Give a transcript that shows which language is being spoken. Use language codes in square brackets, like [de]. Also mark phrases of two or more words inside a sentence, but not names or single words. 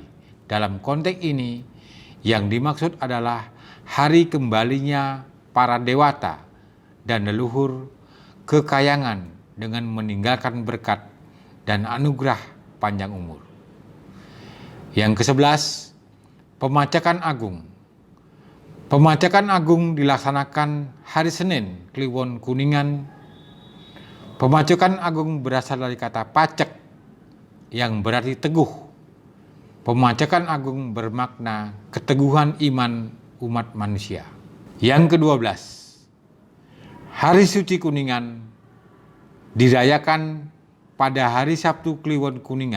[id] Dalam konteks ini yang dimaksud adalah hari kembalinya para dewata dan leluhur ke kayangan dengan meninggalkan berkat dan anugerah panjang umur. Yang ke-11, pemacakan agung. Pemacakan agung dilaksanakan hari Senin Kliwon Kuningan. Pemacakan agung berasal dari kata pacek yang berarti teguh. Pemacakan agung bermakna keteguhan iman umat manusia. Yang ke-12, Hari Suci Kuningan dirayakan pada hari Sabtu Kliwon Kuningan.